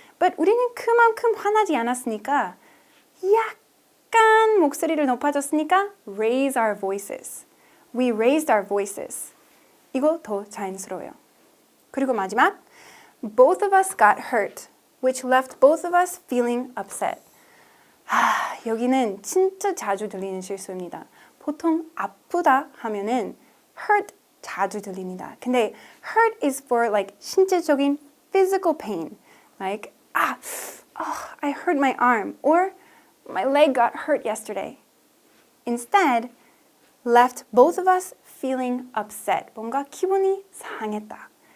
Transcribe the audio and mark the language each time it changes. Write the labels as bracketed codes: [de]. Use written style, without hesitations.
[ko] But 우리는 그만큼 화나지 않았으니까 약간 목소리를 높아졌으니까 [en] raise our voices. We raised our voices. [ko] 이거 더 자연스러워요. 그리고 마지막 [en] both of us got hurt, which left both of us feeling upset. [ko] 여기는 진짜 자주 들리는 실수입니다. 보통 아프다 하면은 hurt 자주 들립니다. 근데 [en] hurt is for like [ko] 신체적인 [en] physical pain. Like, I hurt my arm or my leg got hurt yesterday. Instead, left both of us feeling upset. [ko] 뭔가 기분이 상했다.